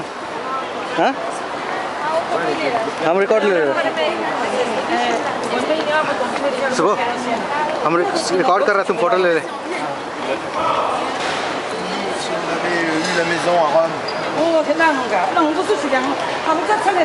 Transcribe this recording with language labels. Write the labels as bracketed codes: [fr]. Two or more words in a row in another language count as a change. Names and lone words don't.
[hi] हाँ हम रिकॉर्ड ले रहे हैं। सुबह हम रिकॉर्ड कर रहे हैं, तुम फोटो ले ले। [fr] La maison à Rome. Oh, c'est là, mon gars. Non, on peut tout faire. On peut tout faire.